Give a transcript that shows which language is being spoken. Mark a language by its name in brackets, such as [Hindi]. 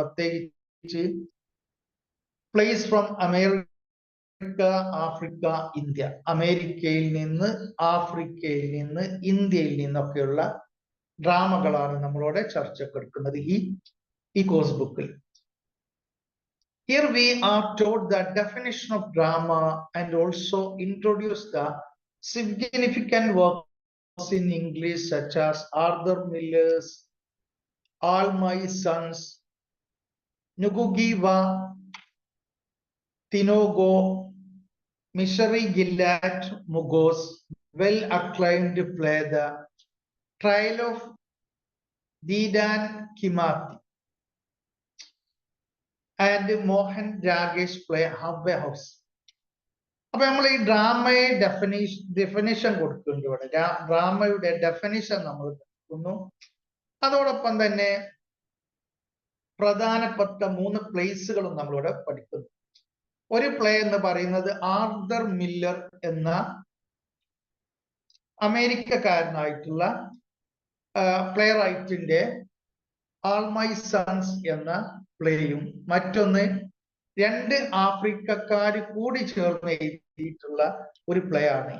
[Malayalam] പ്രത്യേകിച്ച് [English] Place from America, Africa, India. [Malayalam] അമേരിക്കയിൽ നിന്ന്, ആഫ്രിക്കയിൽ നിന്ന്, ഇന്ത്യയിൽ നിന്നൊക്കെയുള്ള ഡ്രാമകളാണ് നമ്മളോട് ചർച്ചക്കെടുക്കുന്നത് ഈ കോഴ്സ് ബുക്കിൽ. [English] Here we are taught the definition of drama and also introduce the significant works in English such as Arthur Miller's All My Sons, Ngugi wa Thiong'o, Misery Guilty Mogo's well-acclaimed play, The Trial of Dedan Kimathi, and Mohan Ragesh play Halfway House. [Malayalam] അപ്പൊ നമ്മൾ ഈ ഡ്രാമയെ definition കൊടുക്കുന്നുണ്ട്. ഇവിടെ ഡ്രാമയുടെ definition നമ്മൾ കൊടുക്കുന്നു. അതോടൊപ്പം തന്നെ പ്രധാനപ്പെട്ട 3 പ്ലേസുകളും നമ്മളിവിടെ പഠിക്കുന്നു. ഒരു പ്ലേ എന്ന് പറയുന്നത് ആർതർ മില്ലർ എന്ന അമേരിക്കക്കാരനായിട്ടുള്ള പ്ലേ റൈറ്റിന്റെ ആൾ മൈ സൺസ് എന്ന പ്ലേയും, മറ്റൊന്ന് 2 ആഫ്രിക്കക്കാര് കൂടി ചേർന്ന് എഴുതിയിട്ടുള്ള ഒരു പ്ലേ ആണ്.